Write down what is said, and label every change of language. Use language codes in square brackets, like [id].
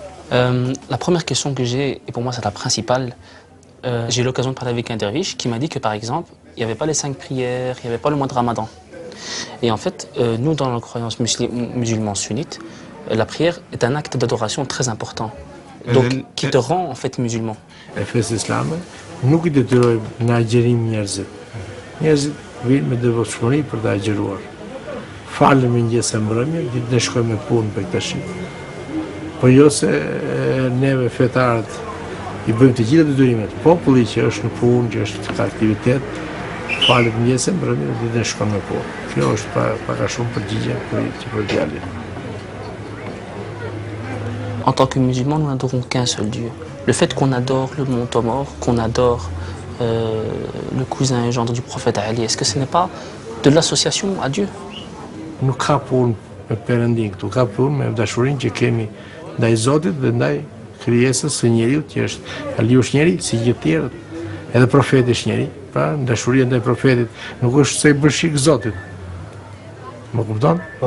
[fr] La première question que j'ai, et pour moi c'est la principale, j'ai eu l'occasion de parler avec un derviche qui m'a dit que par exemple, il n'y avait pas les 5 prières, il n'y avait pas le mois de Ramadan. Et en fait, nous dans la croyance musulmane sunnite, la prière est un acte d'adoration très important, donc qui te rend en fait musulman. [sq] Efes Islame nuk I detyrojmë në agjerim njerëzit. Njerëzit vinë me devotshmëri për të agjeruar. Falën mëngjes e mbrëmje, ditën e shkojmë me punë Bektashi. Po jo se neve fetarët I bëjmë të gjitha detyrimet. Populli që është në punë, që është në aktivitet, falet mëngjes e mbrëmje, ditën e shkon me punë. Kjo është pak a shumë përgjigje për djalin. [fr] En tant que musulmans, nous n'adorons qu'un seul Dieu. Le fait qu'on adore le Montemort, qu'on adore le cousin et gendre du prophète Ali, est-ce que ce n'est pas de l'association à Dieu? [sq] Nuk ka punë me Perëndin këtu, ka punë me dashurinë që kemi ndaj Zotit dhe ndaj krijesës së njeriu që është. Aliu është njeri si gjithë tjerët. Edhe profeti është njeri. Pra, dashuria ndaj profetit nuk është se I bën shik Zotit. Më kupton?